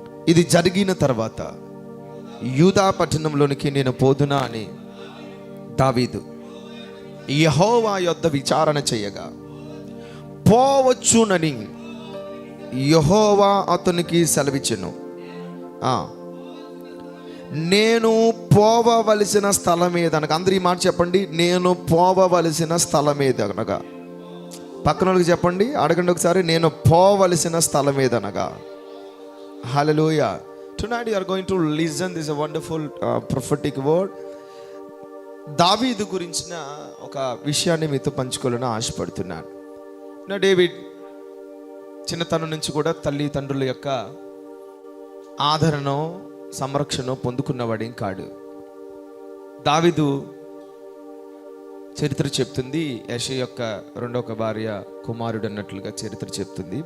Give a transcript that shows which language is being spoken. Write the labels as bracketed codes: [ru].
[te] ఇది జరిగిన తర్వాత యూదా పట్టణంలోనికి నేను పోదునా అని దావీదు యెహోవా యొద్ద విచారణ చేయగా, పోవచ్చునని యెహోవా అతనికి సెలవిచ్చెను. నేను పోవవలసిన స్థలం ఏదనగా, అందరూ ఈ మాట చెప్పండి, నేను పోవవలసిన స్థలం ఏదనగా. పక్కన వాళ్ళకి చెప్పండి, అడగండి ఒకసారి, నేను పోవలసిన స్థలం ఏదనగా. హల్లెలూయా. [en] Tonight you are going to listen. This is a wonderful prophetic word. [te] దావీదు గురించిన ఒక విషయాన్ని మీతో పంచుకోవాలని ఆశపడుతున్నాను. డేవిడ్ చిన్నతనం నుంచి కూడా తల్లిదండ్రుల యొక్క ఆదరణ, సంరక్షణ పొందుకున్నవాడేం కాడు. దావీదు చరిత్ర చెప్తుంది, యెషయా యొక్క 2వ భార్య కుమారుడు అన్నట్లుగా చరిత్ర చెప్తుంది.